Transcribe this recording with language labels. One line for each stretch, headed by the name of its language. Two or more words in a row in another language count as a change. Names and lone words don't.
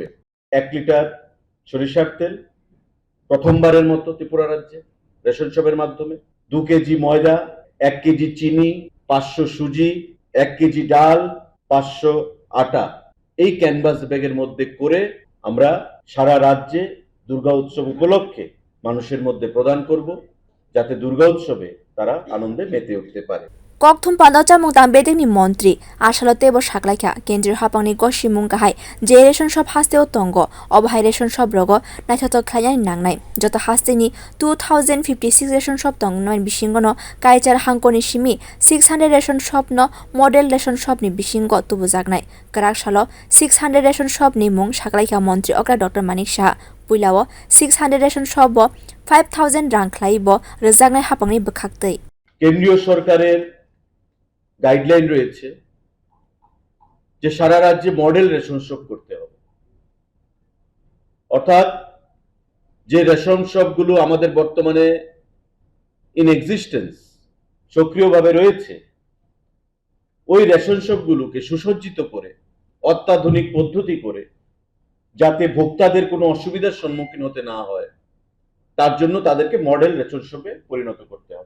Bangla: 1 লিটার সরিষার তেল প্রথমবারের মতো ত্রিপুরা রাজ্যে রেশন শপের মাধ্যমে 2 কেজি ময়দা 1 কেজি চিনি 500 সুজি 1 কেজি ডাল 500 আটা এই ক্যানভাস ব্যাগের মধ্যে করে আমরা সারা রাজ্যে দুর্গা উৎসব উপলক্ষে মানুষের মধ্যে প্রদান করব যাতে দুর্গা উৎসবে তারা আনন্দে মেতে উঠতে পারে।
Kok Borok: Kokthum panda chamwng bedek ni montri asalo tebo saklaikha kendriyo hapangni gosimung kahai je
English: ration shop
Kok Borok: hasteo tongo obahai
English: ration shop
Kok Borok: rogo naithotok khlainani nangnai joto haste ni 2056
English: ration shop
Kok Borok: tong noin bisingo no kaichar hangkoni simi 600
English: ration shop
Kok Borok: no
English: model ration shop
Kok Borok: ni bisingo tubujaknai krak salo 600
English: ration shop
Kok Borok: ni mung saklaikha montri okra Dr. Manishani puila o 600
English: ration shop
Kok Borok: bo 5000 rang khlai bo rejaknai hapangni bwkhak tei
Bangla: কেন্দ্রীয় সরকারের গাইডলাইন রয়েছে যে সারা রাজ্যে
English: model ration shop
Bangla: করতে হবে, অর্থাৎ যে
English: ration shop-gulo
Bangla: আমাদের বর্তমানে
English: in existence
Bangla: সক্রিয়ভাবে রয়েছে ওই
English: ration shop-gulo-ke
Bangla: সুসজ্জিত করে অত্যাধুনিক পদ্ধতি করে যাতে ভোক্তাদের কোনো অসুবিধার সম্মুখীন হতে না হয় তার জন্য তাদেরকে
English: model ration shop-e
Bangla: পরিণত করতে হবে।